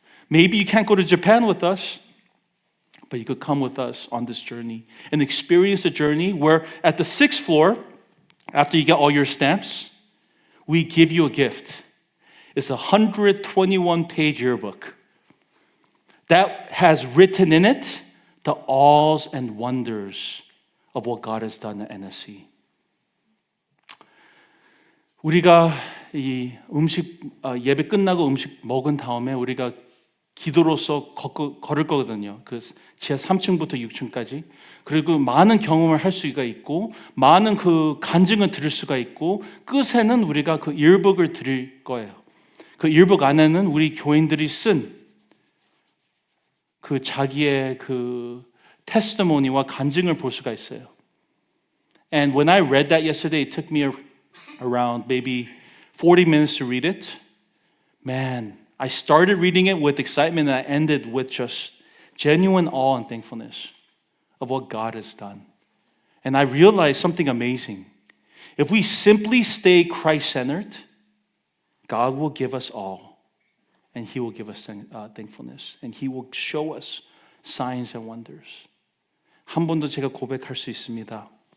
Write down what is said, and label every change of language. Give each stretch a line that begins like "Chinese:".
English: Maybe you can't go to Japan with us, but you could come with us on this journey and experience a journey where at the 6th floor, after you get all your stamps, we give you a gift. It's a 121-page yearbook that has written in it the awes and wonders of what God has done at NSC.
Korean: 우리가 이 예배 끝나고 음식 먹은 다음에 우리가 기도로서 걸을 거거든요. 그 지하 3층부터 6층까지. 그리고 많은 경험을 할 수가 있고 많은 그 간증을 들을 수가 있고 끝에는 우리가 그 일북을 드릴 거예요. 그 일북 안에는 우리 교인들이 쓴 그 자기의 그 테스티모니와 간증을 볼 수가 있어요.
English: And when I read that yesterday, it took me around maybe 40 minutes to read it. Man, I started reading it with excitement and I ended with just genuine awe and thankfulness of what God has done. And I realized something amazing. If we simply stay Christ-centered, God will give us all. And He will give us thankfulness. And He will show us signs and wonders.
Korean: 한 번 더 제가 고백할 수 있습니다.